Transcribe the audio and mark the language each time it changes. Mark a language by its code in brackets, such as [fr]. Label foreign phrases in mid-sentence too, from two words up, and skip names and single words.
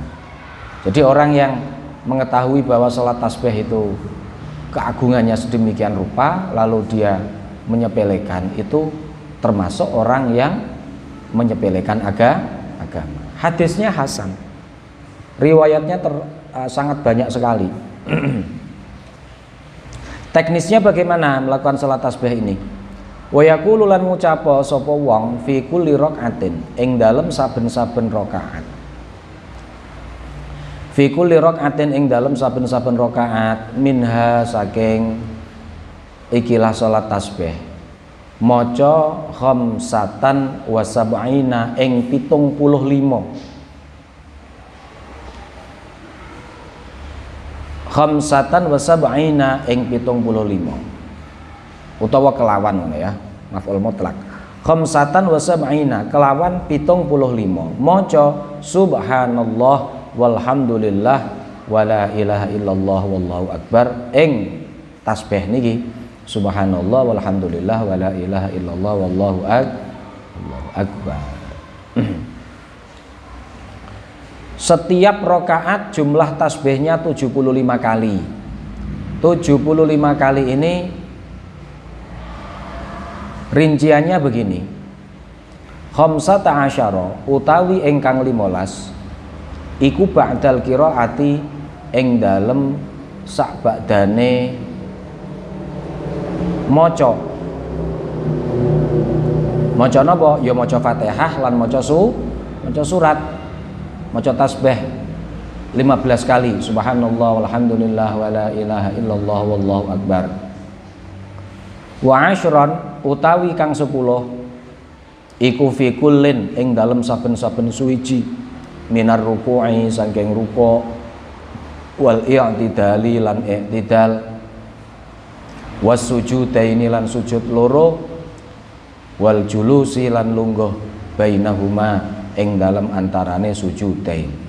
[id] Jadi orang yang mengetahui bahwa sholat tasbih itu keagungannya sedemikian rupa lalu dia menyepelekan, itu termasuk orang yang menyepelekan agama. Hadisnya hasan, riwayatnya sangat banyak sekali. Teknisnya bagaimana melakukan sholat tasbih ini? [ar] ويقول [jv] lan ngucapa sapa wong [ar] في كل ركعة [jv] ing dalem saben-saben rakaat. [ar] في كل ركعة [jv] ing dalem saben-saben rakaat minha saking ikilah sholat tasbih maca [ar] خمسة وسبعين [jv] ing 75 [ar] خمسة وسبعين [jv] ing 75 utawa kelawan ngono ya, [ar] مفعول مطلق. خمسة وسبعين [jv] kelawan 75 maca [ar] سبحان الله والحمد لله ولا إله إلا الله والله أكبر [jv] ing tasbih niki [ar] سبحان الله والحمد لله ولا إله إلا الله والله أكبر. [id] Setiap rakaat jumlah tasbihnya 75 kali. 75 kali ini rinciannya begini. [ar] خمسة عشر [jv] utawi ingkang 15 iku [ar] بعد القراءة [jv] ing dalem sakbadane maca napa ya maca Fatihah lan maca surat, maca tasbih 15 kali [ar] سبحان الله والحمد لله ولا إله إلا الله والله أكبر. وعشرا [jv] utawi kang 10 iku [ar] في كل [jv] ing dalem saben-saben suwiji [ar] من الركوع [jv] saking ruku' [ar] والاعتدال [jv] lan i'tidal [ar] والسجدتين [jv] lan sujud loro [ar] والجلوس [jv] lan lungguh bainahuma ing dalem antarane sujudain.